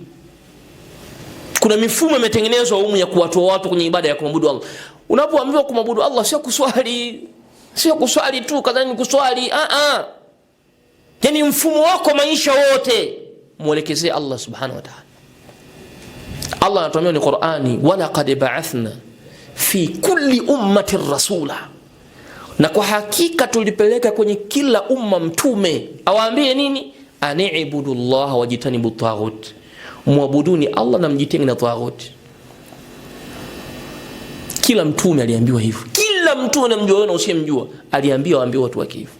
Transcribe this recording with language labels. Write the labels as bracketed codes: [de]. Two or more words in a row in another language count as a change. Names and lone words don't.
[sw] Kuna mifumo imetengenezwa humu ya kuwatoa watu kwenye ibada ya kumwabudu Allah. Unapoambiwa kumwabudu Allah sio kuswali tu kadhani kuswali, yani mfumo wako maisha wote muelekezee Allah [ar] سبحانه وتعالى. [sw] Allah anatuambia ni Qur'ani, [ar] ولقد بعثنا في كل أمة رسولا, [sw] na kwa hakika tulipeleka kwenye kila umma mtume awaambie nini? [ar] أن اعبدوا الله واجتنبوا الطاغوت, [sw] muabuduni Allah na mjitenge na taghut. Kila mtume aliambiwa hivyo, kila mtume unamjua wewe na usiyemjua aliambiwa waambie watu wake hivyo.